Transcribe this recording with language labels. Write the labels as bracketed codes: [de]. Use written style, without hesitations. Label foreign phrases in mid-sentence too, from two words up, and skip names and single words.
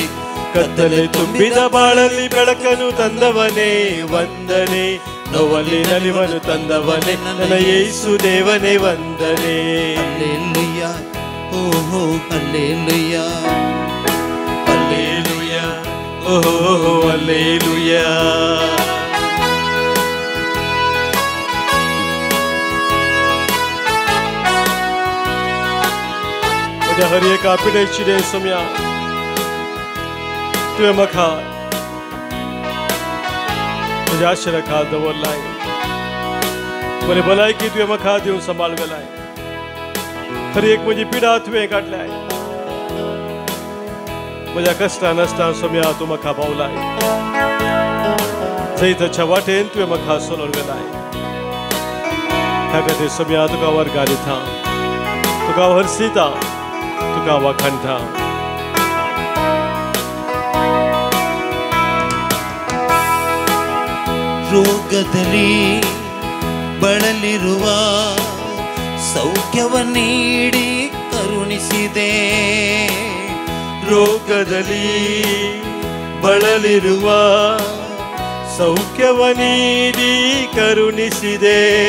[kn] ಕತ್ತಲೆ ತುಂಬಿದ ಬಾಳಲ್ಲಿ ಬೆಳಕನ್ನು ತಂದವನೇ ವಂದನೆ, ನೋವಲ್ಲಿ ನಲಿವನು ತಂದವನೇ ನನ್ನ ಯೇಸು ದೇವನೇ ವಂದನೆ. ಹಲ್ಲೆಲೂಯ, ಓಹೋ ಹಲ್ಲೆಲೂಯ, ಹಲ್ಲೆಲೂಯ, ಓಹೋ ಹಲ್ಲೆಲೂಯ. [kok] म्हज्या हर एका पिडेची रे सम्या तुवें म्हाका म्हज्या आशिर्वादाखाल दवरलाय, बरे भलायकी तुवें म्हाका दिवन सांबाळवेलाय, हर एक म्हजी पिडा तुवें काडल्याय, म्हज्या कश्टा नश्टान सम्या तूं म्हाका पावलाय, जैताच्या वाटेन तुवें म्हाका सोलवलेलाय. ह्या खातीर सम्या तुका वर्गां दिता, तुका हरसिता, तुका वखणटा. [kn] ರೋಗದಲ್ಲಿ ಬಳಲಿರುವ ಸೌಖ್ಯವ ನೀಡಿ ಕರುಣಿಸಿದೆ, ರೋಗದಲ್ಲಿ ಬಳಲಿರುವ ಸೌಖ್ಯವ ನೀಡಿ ಕರುಣಿಸಿದೆ,